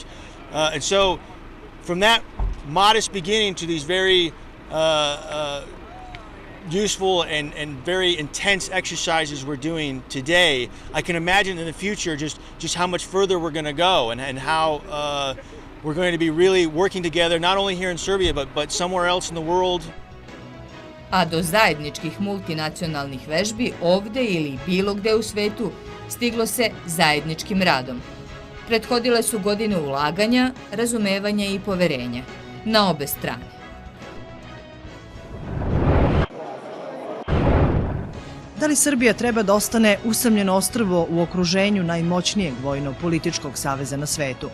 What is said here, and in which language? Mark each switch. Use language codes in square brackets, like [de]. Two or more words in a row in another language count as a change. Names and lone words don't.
[en] And so from that modest beginning to these very useful and very intense exercises we're doing today, I can imagine in the future just how much further we're going to go and how we're going to be really working together, not only here in Serbia, but somewhere else in the world. [sr] A do zajedničkih multinacionalnih vežbi ovde ili bilo gde u svetu stiglo se zajedničkim radom. Prethodile su godine ulaganja, razumevanja i poverenja na obe strane. Da li Srbija treba da ostane usamljeno ostrvo u okruženju najmoćnijeg vojno-političkog saveza na svetu?